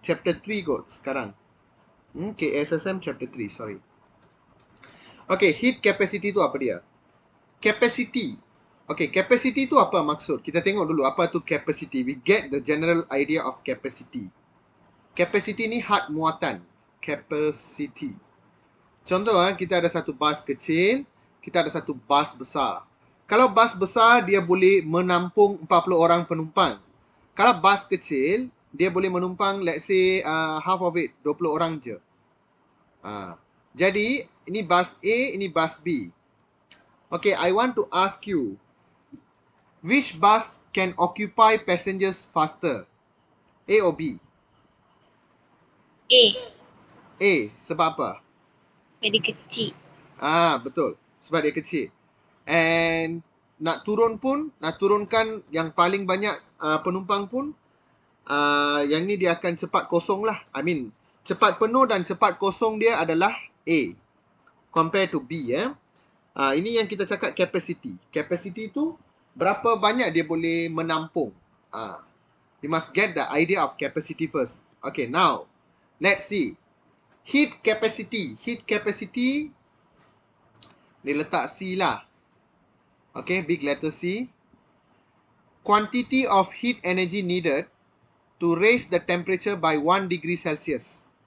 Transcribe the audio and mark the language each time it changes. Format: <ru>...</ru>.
<ms>Chapter 3 kot sekarang. KSSM Chapter 3, sorry. Okay, heat capacity tu apa dia? Capacity. Okay, capacity tu apa maksud? Kita tengok dulu apa tu capacity.</ms> <en>We get the general idea of capacity.</en> <ms>Capacity ni had muatan. Capacity. Contoh, kita ada satu bas kecil, kita ada satu bas besar. Kalau bas besar, dia boleh menampung 40 orang penumpang. Kalau bas kecil, dia boleh menumpang,</ms> <en>let's say, half of it,</en> <ms>20 orang je. Jadi, ini bas A, ini bas B.</ms> <en>Okay, I want to ask you, which bus can occupy passengers faster? A or B? A.</en> <ms>A, sebab apa? Sebab dia kecil. Betul. Sebab dia kecil. And nak turunkan yang paling banyak penumpang pun, yang ni dia akan cepat kosong lah.</ms> <en>I mean,</en> <ms>cepat penuh dan cepat kosong dia adalah A.</ms> <en>Compare to B,</en> <ms>ini yang kita cakap capacity. Capacity tu, berapa banyak dia boleh menampung.</ms> <en>You must get the idea of capacity first. Okay, now, let's see. Heat capacity.</en> <ms>Heat capacity, dia letak C lah.</ms> <en>Okay, big letter C. Quantity of heat energy needed to raise the temperature by 1 degree Celsius.</en>